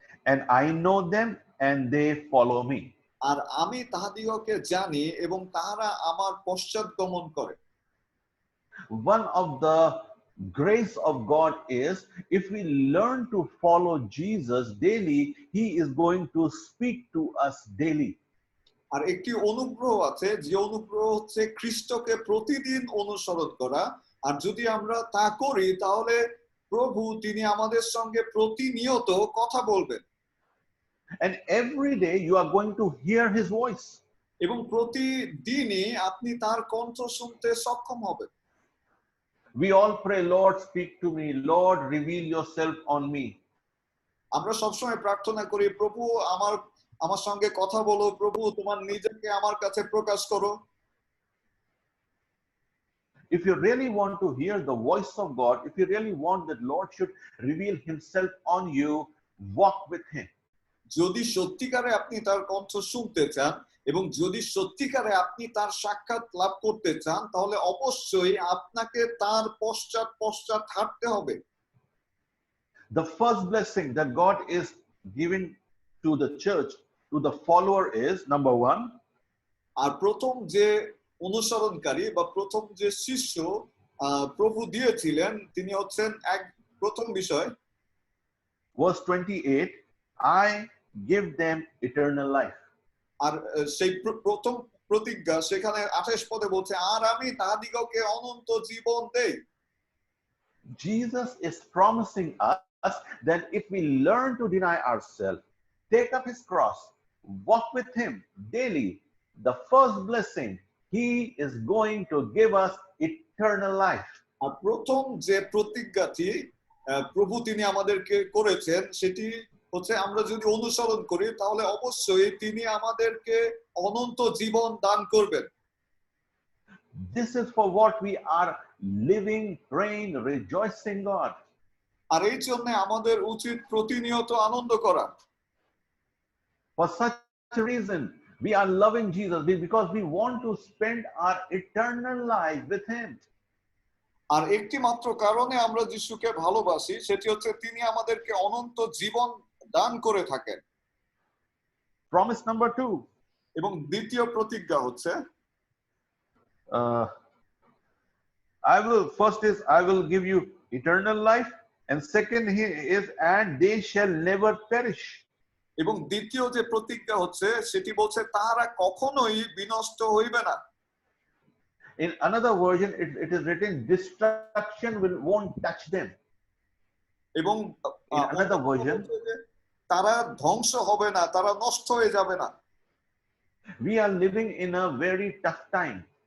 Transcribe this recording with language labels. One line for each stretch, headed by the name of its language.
English: and I know them and they follow me.
Bangla: আর আমি তাহাদিগকে জানি এবং তাহারা আমার পশ্চাৎগমন করে।
English: One of the grace of God is if we learn to follow Jesus daily, he is going to speak to us daily.
Bangla: আর একটি অনুগ্রহ আছে, যে অনুগ্রহ হচ্ছে খ্রিস্টকে প্রতিদিন অনুসরণ করা। আর যদি আমরা তা করি তাহলে প্রভু তিনি আমাদের সঙ্গে প্রতিনিয়ত কথা বলবেন।
English: And every day you are going to hear his voice.
Bangla: এবং প্রতিদিনই আপনি তার কণ্ঠ শুনতে সক্ষম হবেন।
English: We all pray, Lord, speak to me. Lord, reveal yourself on me.
Bangla: আমরা সবসময় প্রার্থনা করি, প্রভু আমার সঙ্গে কথা বলো, প্রভু তোমার নিজেকে আমার কাছে প্রকাশ করো।
English: If you really want to hear the voice of God, if you really want that Lord should reveal himself on you, walk with him.
Bangla: যদি সত্যিকারে আপনি তার কণ্ঠ শুনতে চান এবং যদি সত্যিকারে আপনি তার সাক্ষাৎ লাভ করতে চান, তাহলে অবশ্যই আপনাকে তার পশ্চাৎ পশ্চাৎ হাঁটতে হবে।
English: The first blessing that God is giving to the church, to the follower, is number 1.
Bangla: আর প্রথম যে অনুসরণকারী বা প্রথম যে শিষ্য প্রভু দিয়েছিলেন তিনি হচ্ছেন এক প্রথম বিষয়
English: Verse 28, I give them eternal life.
Bangla: আর সেই প্রথম প্রতিজ্ঞা সেখানে 28 পদে বলছে আর আমি তাহাদিগকে অনন্ত জীবন দেই
English: Jesus is promising us that if we learn to deny ourselves, take up his cross, walk with him daily, the first blessing, he is going to give us eternal life.
Bangla: আর প্রথম যে প্রতিজ্ঞাটি প্রভু তিনি আমাদেরকে করেছেন সেটি হচ্ছে আমরা যদি অনুসরণ করি তাহলে অবশ্যই তিনি আমাদেরকে অনন্ত জীবন দান করবেন
English: This is for what we are living, praying, rejoicing God.
Bangla: আর এই জন্য আমাদের উচিত প্রতিনিয়ত আনন্দ করা
English: For such a reason, we are loving Jesus because we want to spend our eternal life with him.
Bangla: আর একটি মাত্র কারণে আমরা যিশুকে ভালোবাসি সেটি হচ্ছে তিনি আমাদেরকে অনন্ত জীবন দান করে থাকেন
English: Promise number 2.
Bangla: এবং দ্বিতীয় প্রতিজ্ঞা হচ্ছে
English: I will give you eternal life, and second is, and they shall never perish.
Bangla: এবং দ্বিতীয় যে প্রতিজ্ঞা হচ্ছে সেটি বলছে তারা কখনোই বিনষ্ট হইবে না
English: In another version, it is written, destruction won't touch them.
Bangla: এবং
English: In another version,
Bangla: তারা ধ্বংস হবে না তারা নষ্ট হয়ে যাবে না
English: we are living in a very tough time.